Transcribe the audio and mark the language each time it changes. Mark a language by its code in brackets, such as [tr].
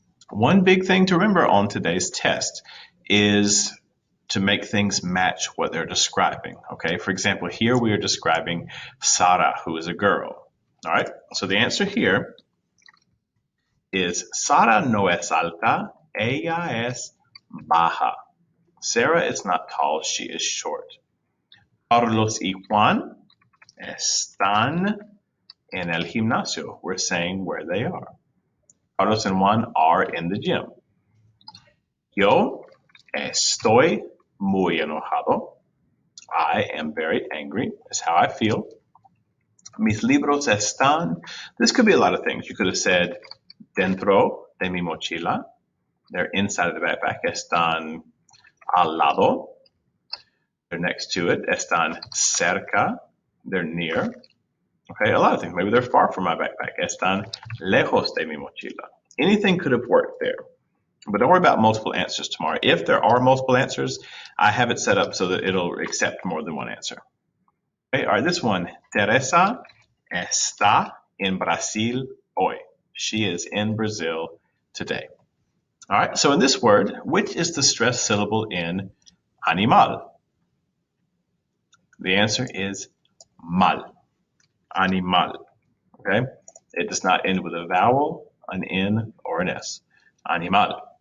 [en] One big thing to remember on today's test is to make things match what they're describing. Okay, for example, here we are describing Sara, who is a girl. All right, so the answer here is [es] Sara no es alta, ella es baja. [en] Sarah is not tall, she is short. [es] Carlos y Juan están en el gimnasio. [en] We're saying where they are. Carlos and Juan are in the gym. [es] Yo estoy muy enojado. [en] I am very angry, is how I feel. [es] Mis libros están. [en] This could be a lot of things. You could have said [es] dentro de mi mochila. [en] They're inside of the backpack. [es] Están al lado. [en] They're next to it. [es] Están cerca. [en] They're near. Okay, a lot of things. Maybe they're far from my backpack. [es] Están lejos de mi mochila. [en] Anything could have worked there. But don't worry about multiple answers tomorrow. If there are multiple answers, I have it set up so that it'll accept more than one answer. Okay, all right, this one. [es] Teresa está en Brasil hoy. [en] She is in Brazil today. All right, so in this word, which is the stressed syllable in animal? The answer is mal. Animal. Okay, it does not end with a vowel, an N, or an S. Animal.